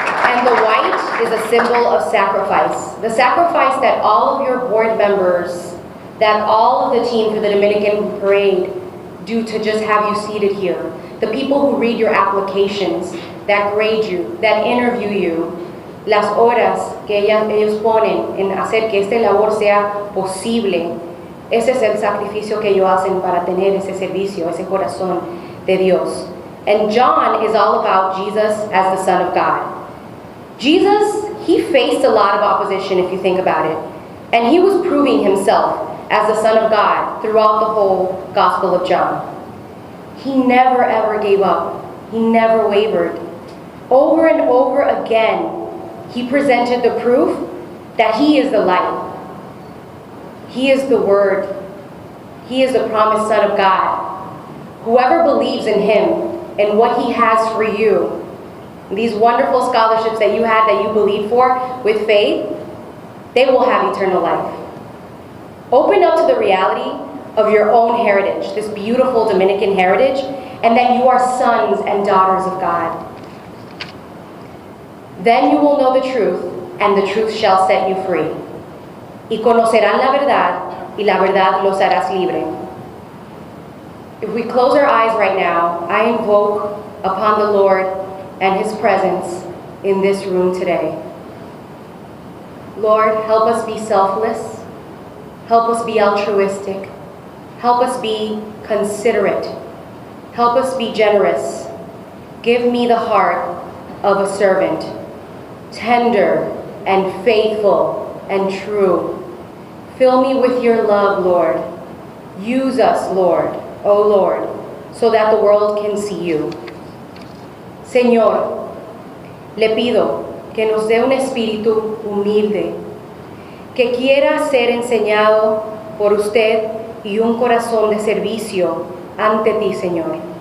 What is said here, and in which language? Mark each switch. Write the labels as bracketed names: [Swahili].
[English] And the white is a symbol of sacrifice. The sacrifice that all of your board members, that all of the team for the Dominican Parade do to just have you seated here. The people who read your applications, that grade you, that interview you, [Spanish] las horas que ellos ponen en hacer que esta labor sea posible, ese es el sacrificio que ellos hacen para tener ese servicio, ese corazón de Dios. [English] And John is all about Jesus as the Son of God. Jesus, he faced a lot of opposition if you think about it, and he was proving himself as the Son of God throughout the whole Gospel of John. He never ever gave up. He never wavered. Over and over again, he presented the proof that he is the light. He is the Word. He is the promised Son of God. Whoever believes in him and what he has for you, these wonderful scholarships that you had, that you believe for with faith, they will have eternal life. Open up to the reality of your own heritage, this beautiful Dominican heritage, and that you are sons and daughters of God. Then you will know the truth, and the truth shall set you free. [Spanish] Y conocerán la verdad, y la verdad los harás libre. [English] If we close our eyes right now, I invoke upon the Lord and his presence in this room today. Lord, help us be selfless. Help us be altruistic. Help us be considerate. Help us be generous. Give me the heart of a servant, tender and faithful and true. Fill me with your love, Lord. Use us, Lord, O Lord, so that the world can see you. [Spanish] Señor, le pido que nos dé un espíritu humilde, que quiera ser enseñado por usted y un corazón de servicio ante ti, Señor.